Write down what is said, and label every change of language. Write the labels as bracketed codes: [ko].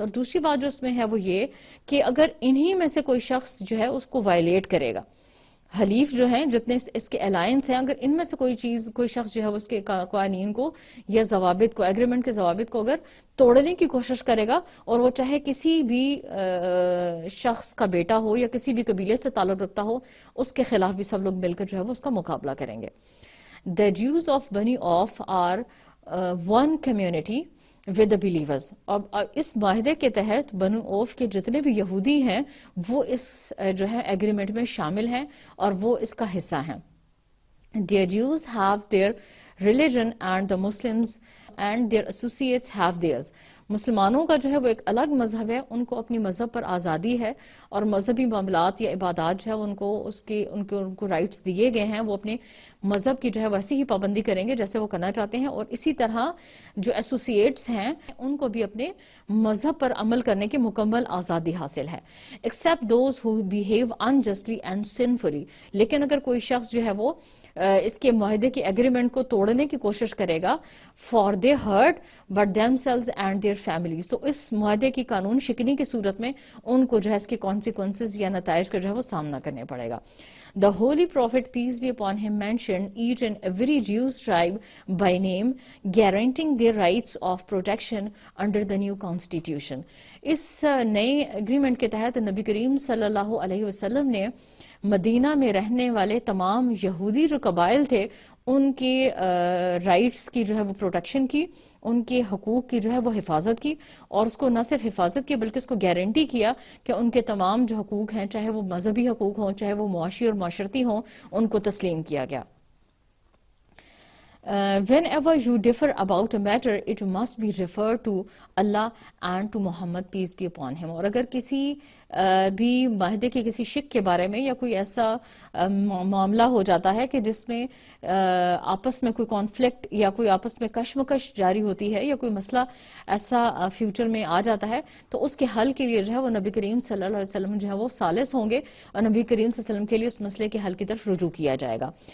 [ur] اور دوسری بات جو اس میں ہے وہ یہ کہ اگر انہی میں سے کوئی شخص جو ہے اس کو وائلیٹ کرے گا، حلیف جو ہیں جتنے اس کے الائنس ہیں، اگر ان میں سے کوئی شخص جو ہے اس کے قوانین کو یا ضوابط کو، ایگریمنٹ کے ضوابط کو اگر توڑنے کی کوشش کرے گا، اور وہ چاہے کسی بھی شخص کا بیٹا ہو یا کسی بھی قبیلے سے تعلق رکھتا ہو، اس کے خلاف بھی سب لوگ مل کر جو ہے وہ اس کا مقابلہ کریں گے. [en] The Jews of Bani Auf are one community with the believers. [ur] اب اس معاہدے کے تحت بنو اوف کے جتنے بھی یہودی ہیں وہ اس جو ہے ایگریمنٹ میں شامل ہیں اور وہ اس کا حصہ ہیں. [en] The Jews have their religion and the Muslims and their associates have theirs. [ur] مسلمانوں کا جو ہے وہ ایک الگ مذہب ہے، ان کو اپنی مذہب پر آزادی ہے، اور مذہبی معاملات یا عبادات جو ہے ان کو رائٹس دیے گئے ہیں، وہ اپنے مذہب کی جو ہے ویسی ہی پابندی کریں گے جیسے وہ کرنا چاہتے ہیں. اور اسی طرح جو ایسوسیٹس ہیں ان کو بھی اپنے مذہب پر عمل کرنے کی مکمل آزادی حاصل ہے. [en] except those who behave unjustly and sinfully. [ur] لیکن اگر کوئی شخص جو ہے وہ اس کے معاہدے کی ایگریمنٹ کو توڑنے کی کوشش کرے گا، [en] for they hurt but themselves and their families، [ur] تو اس معاہدے کی قانون شکنی کی صورت میں ان کو جو ہے اس کے کانسیکوینسز یا نتائج کا جو ہے وہ سامنا کرنے پڑے گا. [en] The Holy Prophet, peace be upon him, mentioned each and every Jewish tribe by name, guaranteeing their rights of protection under the new constitution. [ur] اس نئے ایگریمنٹ کے تحت نبی کریم صلی اللہ علیہ وسلم نے مدینہ میں رہنے والے تمام یہودی جو قبائل تھے ان کے رائٹس کی جو ہے وہ پروٹیکشن کی، ان کے حقوق کی جو ہے وہ حفاظت کی، اور اس کو نہ صرف حفاظت کی بلکہ اس کو گارنٹی کیا کہ ان کے تمام جو حقوق ہیں، چاہے وہ مذہبی حقوق ہوں چاہے وہ معاشی اور معاشرتی ہوں، ان کو تسلیم کیا گیا. [en] Whenever you differ about a matter, it must be referred to Allah and to Muhammad, peace be upon him. [ur] اور اگر کسی بھی معاہدے کے کسی شک کے بارے میں یا کوئی ایسا معاملہ ہو جاتا ہے کہ جس میں آپس میں کوئی کانفلکٹ یا کوئی آپس میں کشمکش جاری ہوتی ہے یا کوئی مسئلہ ایسا فیوچر میں آ جاتا ہے، تو اس کے حل کے لیے جو ہے وہ نبی کریم صلی اللہ علیہ وسلم جو ہے وہ ثالث ہوں گے، اور نبی کریم صلی اللہ علیہ وسلم کے لیے اس مسئلے کے حل کی طرف رجوع کیا جائے گا.